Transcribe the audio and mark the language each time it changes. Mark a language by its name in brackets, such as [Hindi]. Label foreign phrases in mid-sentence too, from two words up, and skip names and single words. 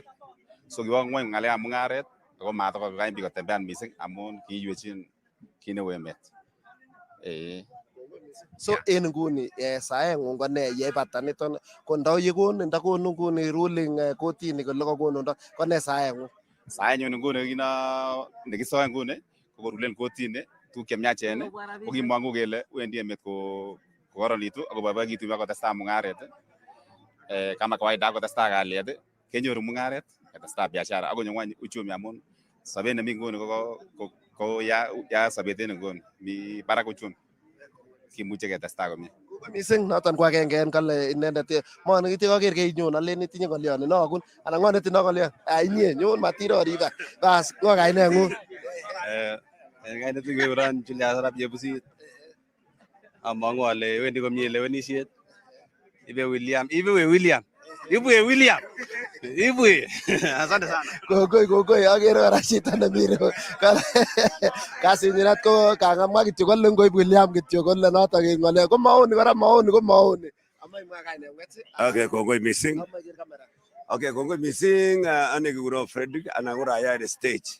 [Kalenjin] So kiwo ng'oi ng'alekab mung'aret ako matakokany biik kotembean mising amun kiiywechin kit neu emet. So en nguni saeng'ung ko ne yeibata niton ko ndakonu nguni ruling kotini kole kakonundo ko ne saeng'ung? Saenyun nguni nekisoe nguni ko korulen kotini tuguk chemiachen ko kimong'u kele wendi emet kokoronitu ako boiboikitu biik akotestai mung'aret [Swahili] kama kawaida [Kalenjin] akotestai kalyet kenyoru mung'aret ketestai biashara akonyo ng'wony uchumi amun sobet nemi nguni ko ya sobet en nguni mi barak uchumi. Kimuche ketestai komie. Mising noton ko agenge en kale inendet mon kityo kaker keinyon alen itinye ng'olyon inokun anan ng'o netindoi ng'olyon inye nyon matiroriba bas ng'o kaineng'ung? Kainet kekuron Julius Arap Yebusit. Among'u ale wendi komie lewenisiet. Ibwe. [Swahili] Asante sana. [Kalenjin] Kongoi akere kora chito nemire kasinyinet ko kangamwa kityo kole ngoib William kityo kole notok ng'ole ko maoni kora maoni. Amai mwa kaineng'ung? Okay, kongoi mising. Okay, kongoi mising ane kekuron Frederick anan ko raia en stage.